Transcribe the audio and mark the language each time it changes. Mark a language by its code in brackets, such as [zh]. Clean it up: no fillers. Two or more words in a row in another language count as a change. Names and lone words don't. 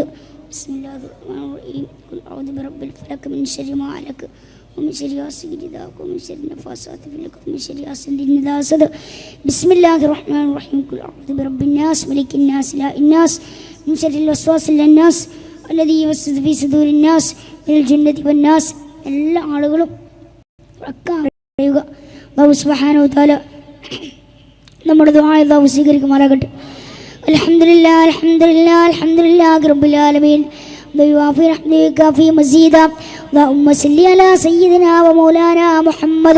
[ar] بسم الله الرحمن الرحيم قل أعوذ برب الفلق من شر ما علق ومن شر غاسق إذا وقب ومن شر النفاثات في العقد ومن شر حاسد إذا حسد. بسم الله الرحمن الرحيم قل أعوذ برب الناس ملك الناس إله الناس من شر الوسواس الخناس الذي يوسوس في صدور الناس من الجنة والناس. [ml] എല്ലാ ആളുകളും പറയുക [ar] الله سبحانه وتعالى [ml] നമ്മുടെ ദുആ അല്ലാഹു സ്വീകരിക്കുമാറാകട്ടെ. [ar] الحمد لله الحمد لله الحمد لله رب العالمين ويوافي رحمتك مزيده اللهم صل على سيدنا ومولانا محمد.